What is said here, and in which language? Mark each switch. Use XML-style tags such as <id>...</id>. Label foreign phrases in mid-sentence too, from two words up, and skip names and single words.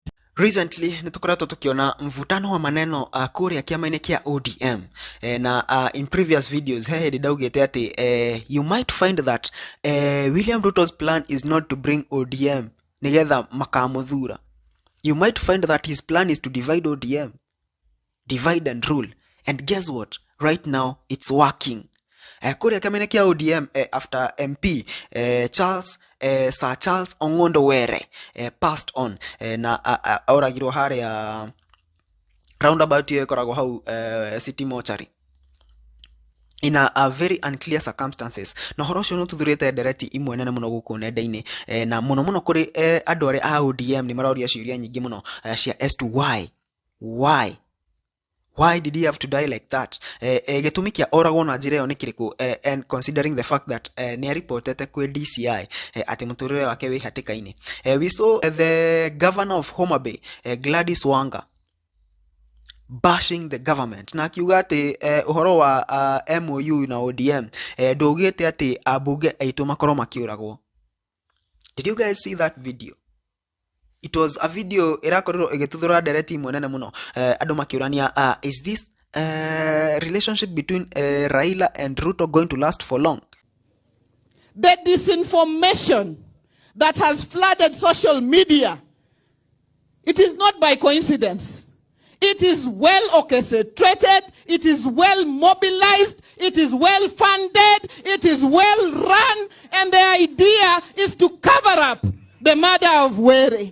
<en>Recently</en> <ki>nitukoretwo tukiona</ki> <sw>mvutano wa maneno</sw> <ki>kuria kiama-ini kia ODM na</ki> <en>in previous videos</en> <ki>he ndaugite ati</ki> <en>you might find that William Ruto's plan is not to bring ODM</en> <ki>nigetha makamuthura.</ki> <en>You might find that his plan is to divide ODM, divide and rule, and guess what, right now it's working.</en> <ki>Kuria kiama-ini kia ODM</ki> <en>after MP Charles Sir Charles Ongondo Were passed on</en> <ki>na auragirwo haria roundabout iyo ikoragwo hau</ki> <en>city mortuary in a very unclear circumstances.</en> <ki>Na horo cio no tuthurite ndereti imwe nene muno guku nenda-ini na muno kuri andu ari a ODM ni maroria ciuria nyingi muno cia</ki> <en>as to why did he have to die like that?</en> <ki>Gitumi kia oragwo na njira iyo ni kiriku,</ki> <en>and considering the fact that</en> <ki>ni reportete kwe DCI ati muturire wake wi hatika-ini.</ki> <en>We saw the governor of Homa Bay, Gladys Wanga, bashing the government</en> <ki>na akiuga ati uhoro wa MOU na ODM ndugite ati abunge aitu makoro makiuragwo.</ki> <en>Did you guys see that video? It was a video</en> <ki>irakorwo igituthura ndereti imwe nene muno andu makiurania</ki> <en>is this relationship between Raila and Ruto going to last for long? The disinformation that has flooded social media, it is not by coincidence. It is well orchestrated, it is well mobilized, it is well funded, it is well run, and the idea is to cover up the murder of Were.</en>